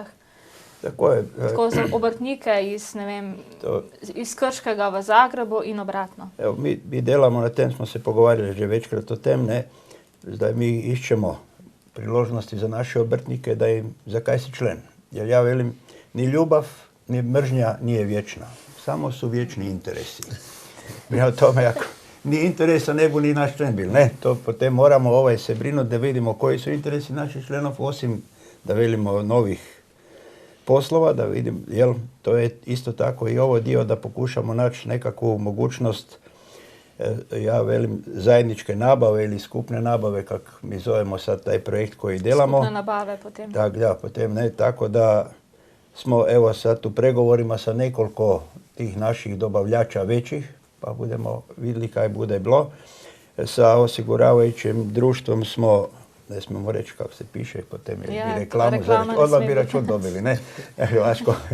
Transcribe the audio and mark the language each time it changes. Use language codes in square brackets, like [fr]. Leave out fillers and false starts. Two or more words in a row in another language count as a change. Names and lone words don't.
[sl] Tako je. Tako za obrtnike iz Krškega v Zagrebu in obratno. [hr] Evo, mi delamo na tem, smo se pogovarjali že večkrat o tem, ne? Zdaj mi iščemo priložnosti za naše obrtnike da im, zakaj si člen. Jer ja velim, ni ljubav, ni mržnja nije vječna. Samo su vječni interesi. Prema tome, ako ni interesa ne bu ni naš člen bil. Ne, to potem moramo se brinuti da vidimo koji su interesi naših členov, osim da velimo novih poslova, da vidim, jel, to je isto tako i ovo dio da pokušamo naći nekakvu mogućnost, ja velim, zajedničke nabave ili skupne nabave, kako mi zovemo sad taj projekt koji delamo. Skupne nabave potem. Potem ne, tako da smo evo sad u pregovorima sa nekoliko tih naših dobavljača većih, pa budemo vidjeli kaj bude bilo. Sa osiguravajućim društvom smo, ne smemo reći kako se piše, potem je bi reklamu, odmah bi račun dobili, ne? Vaško.